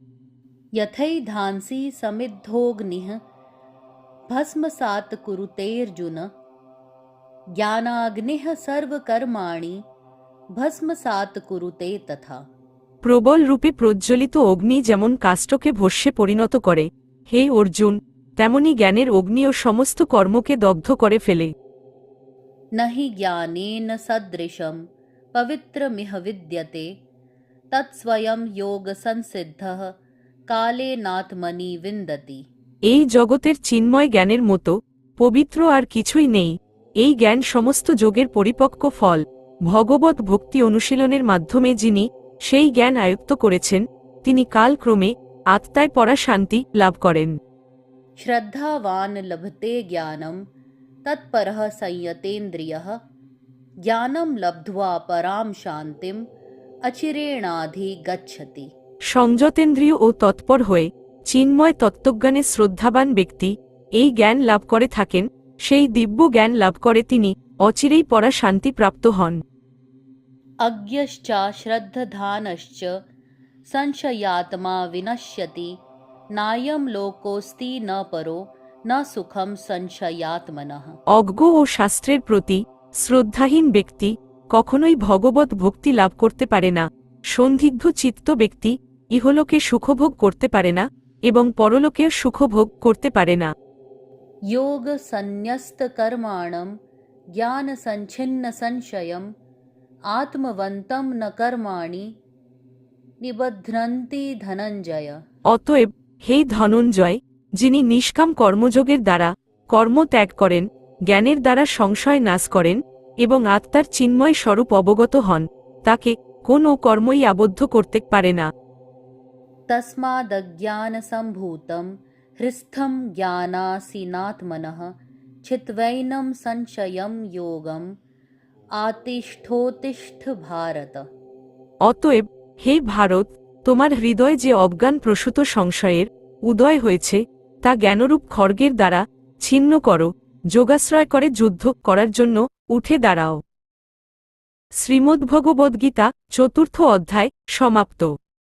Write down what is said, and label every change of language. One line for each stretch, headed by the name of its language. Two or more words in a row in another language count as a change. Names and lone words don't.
Sanskrit: यथैधांसि समिद्धोऽग्निः भस्मसात् कुरुतेऽर्जुन ज्ञानाग्निः सर्वकर्माणि भस्मसात् कुरुते तथा।
Bangla: প্রবল রূপে প্রজ্বলিত অগ্নি যেমন কাষ্ঠকে ভস্মে পরিণত করে, হে অর্জুন, তেমনি জ্ঞানের অগ্নিও সমস্ত কর্মকে দগ্ধ করে ফেলে।
Sanskrit: न हि ज्ञानेन सदृशं पवित्रमिह विद्यते तत्स्वयं योगसंसिद्धः कालेनात्मनि विन्दति।
Bangla: এই জগতের চিন্ময় জ্ঞানের মতো পবিত্র আর কিছুই নেই। এই জ্ঞান সমস্ত যোগের পরিপক্ক ফল। ভগবত ভক্তি অনুশীলনের মাধ্যমে যিনি সেই জ্ঞান আয়ত্ত করেছেন, তিনি কালক্রমে আত্মায় পরা শান্তি লাভ করেন।
Sanskrit: श्रद्धावान् लभते ज्ञानं तत्परः संयतेन्द्रियः ज्ञानं लब्ध्वा परां शान्तिम् अचिरेणाधिगच्छति।
Bangla: সংযতেন্দ্রিয় ও তৎপর হয়ে চিন্ময় তত্ত্বজ্ঞানে শ্রদ্ধাবান ব্যক্তি এই জ্ঞান লাভ করে থাকেন, সেই দিব্য জ্ঞান লাভ করে তিনি অচিরেই পরা শান্তি প্রাপ্ত হন।
Sanskrit: अज्ञश्च श्रद्धधानश्च संशयात्मा विनश्यति नायं लोकोऽस्ति न परो न सुखं संशयात्मनः।
Bangla: অজ্ঞ ও শাস্ত্রের প্রতি শ্রদ্ধাহীন ব্যক্তি কখনোই ভগবত ভক্তি লাভ করতে পারে না। সন্দিগ্ধ চিত্ত ব্যক্তি ইহলোকে সুখভোগ করতে পারে না এবং পরলোকেও সুখভোগ করতে পারে না।
Sanskrit: योग संन्यस्त कर्माणं ज्ञान संच्छिन्न संशयम् आत्मवन्तं न कर्माणि निबध्नन्ति धनञ्जय।
Bangla: অতএব হে ধনঞ্জয়, যিনি নিষ্কাম কর্মযোগের দ্বারা কর্ম ত্যাগ করেন, জ্ঞানের দ্বারা সংশয় নাশ করেন এবং আত্মার চিন্ময় স্বরূপ অবগত হন, তাকে কোন কর্মই আবদ্ধ করতে পারে না।
Sanskrit: तस्मादज्ञानसम्भूतं हृस्थं ज्ञानासीनात्मनः छित्त्वैनं संशयं योगम् आतिष्ठोतिष्ठ भारत।
Bangla: অতএব হে ভারত, তোমার হৃদয়ে যে অজ্ঞান প্রসূত সংশয়ের উদয় হয়েছে তা জ্ঞানরূপ খড়গের দ্বারা ছিন্ন করো, যোগাশ্রয় করে যুদ্ধ করার জন্য উঠে দাঁড়াও। শ্রীমদ্ভগবদ্গীতা 4th অধ্যায় সমাপ্ত।